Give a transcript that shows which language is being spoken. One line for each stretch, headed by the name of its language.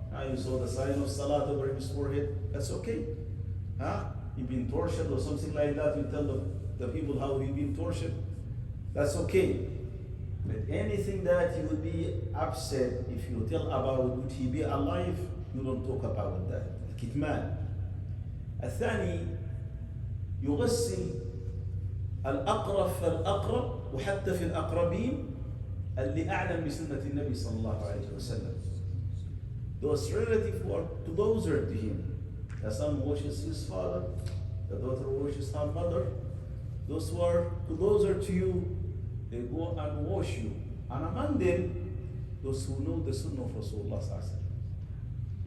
English: You saw the sign of salat over his forehead, that's okay. You've been tortured or something like that, you tell the people how you've been tortured, that's okay. But anything that you would be upset if you tell about would he be alive, you don't talk about that.
Arabic: الكتمان. الثاني يغسل الأقرب فالأقرب وحتى في الأقربين اللي أعلم بسنة النبي صلى الله عليه وسلم.
English: Those relatives who are closer to him. The son washes his father, the daughter washes her mother. Those who are closer to you, they go and wash you. And among them, those who know the sunnah of Rasulullah sallallahu alaihi wasallam.